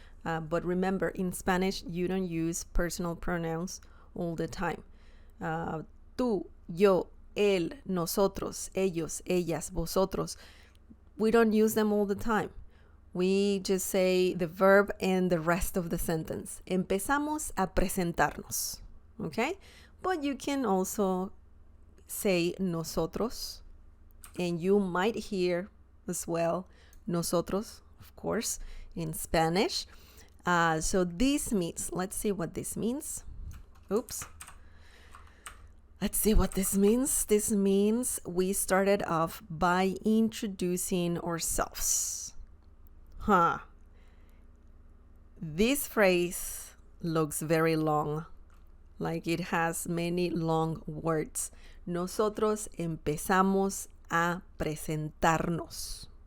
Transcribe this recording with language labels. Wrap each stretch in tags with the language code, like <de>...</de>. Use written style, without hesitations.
<en>But remember, in Spanish, you don't use personal pronouns all the time.</en> <es>Tú, yo, él, nosotros, ellos, ellas, vosotros.</es> <en>We don't use them all the time. We just say the verb and the rest of the sentence.</en> <es>Empezamos a presentarnos.</es> <en>Okay? But you can also say nosotros, and you might hear as well nosotros, of course, in Spanish. So this means, let's see what this means. Oops. Let's see what this means. This means we started off by introducing ourselves. This phrase looks very long, like it has many long words.</en> <es>Nosotros empezamos a presentarnos.</es>